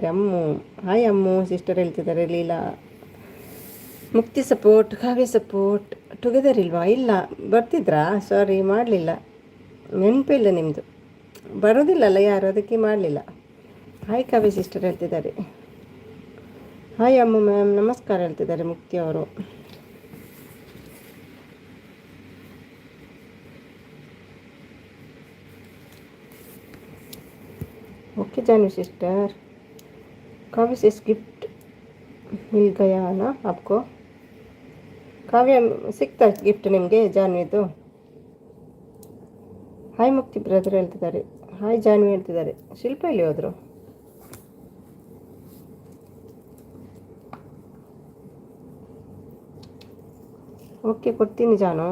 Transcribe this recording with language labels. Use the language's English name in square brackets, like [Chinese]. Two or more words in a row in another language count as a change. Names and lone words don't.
[Kannada] ಅಮ್ಮು ಹಾಯ್ ಅಮ್ಮು ಸಿಸ್ಟರ್ ಹೇಳ್ತಿದ್ದಾರೆ. ಲೀಲಾ ಮುಕ್ತಿ ಸಪೋರ್ಟ್. ಕಾವ್ಯ ಸಪೋರ್ಟ್. ಟುಗೆದರ್ ಇಲ್ವಾ? ಇಲ್ಲ. ಬರ್ತಿದ್ರಾ? ಸಾರಿ, ಮಾಡಲಿಲ್ಲ. ನೆನಪಿಲ್ಲ ನಿಮ್ಮದು. ಬರೋದಿಲ್ಲಲ್ಲ ಯಾರು, ಅದಕ್ಕೆ ಮಾಡಲಿಲ್ಲ. ಹಾಯ್ ಕಾವ್ಯ ಸಿಸ್ಟರ್ ಹೇಳ್ತಿದ್ದಾರೆ. ಹಾಯ್ ಅಮ್ಮು ಮ್ಯಾಮ್ ನಮಸ್ಕಾರ ಹೇಳ್ತಿದ್ದಾರೆ ಮುಕ್ತಿ ಅವರು. [Hindi] ओके जानवी सिस्टर, काव्य से गिफ्ट मिल गया ना आपको? [Kannada] काव्य ಸಿಕ್ತಾ ಗಿಫ್ಟ್ ನಿಮಗೆ ಜಾನ್ವಿದು? ಹಾಯ್ ಮುಕ್ತಿ ಬ್ರದರ್ ಹೇಳ್ತಿದ್ದಾರೆ. ಹಾಯ್ ಜಾನ್ವಿ ಹೇಳ್ತಿದ್ದಾರೆ. ಶಿಲ್ಪ ಎಲ್ಲಿ ಹೋದರು? ಓಕೆ, ಕೊಡ್ತೀನಿ ಜಾನು.